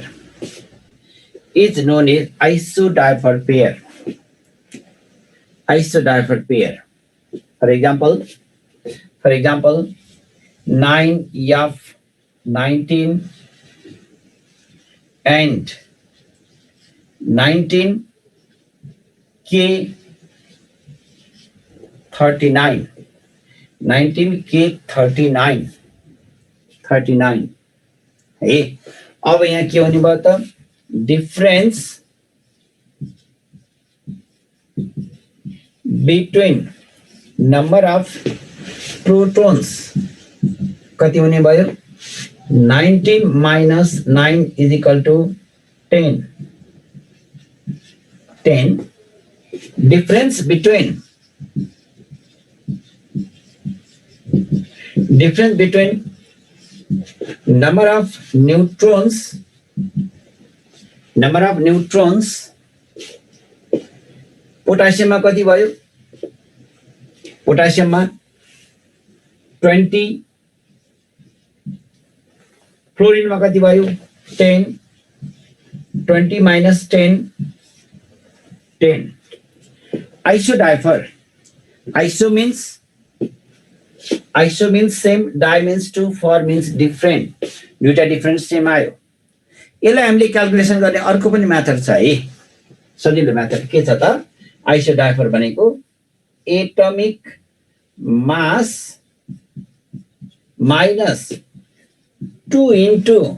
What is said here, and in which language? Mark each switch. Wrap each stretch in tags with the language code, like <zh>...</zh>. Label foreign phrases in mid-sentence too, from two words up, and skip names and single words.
<en>Is known as isodiapher pair. Isodiapher pair. For example, 9F19 and 19K39.</en> <ne>19K39. 39 है। अब यहाँ के होने भयो त</ne> <en>difference between number of protons</en> <ne>कति हुने भयो</ne> <en>19 minus 9 is equal to 10.</en> <ne>10</ne> <en>difference between number of neutrons</en> <ne>पोटासियम में कति भयो पोटासियम में 20 फ्लोरीन में कति भयो 10 20</ne> <en>minus 10 10 isodiapher iso means same di means two for means different</en> <ne>दुईटा</ne> <en>different same</en> <ne>आयो यसलाई हामीले क्याल्कुलेसन गर्ने अर्को पनि मेथड छ है सजिलो मेथड के छ त आइसोडायफर भनेको</ne> <en>atomic mass minus 2 into</en>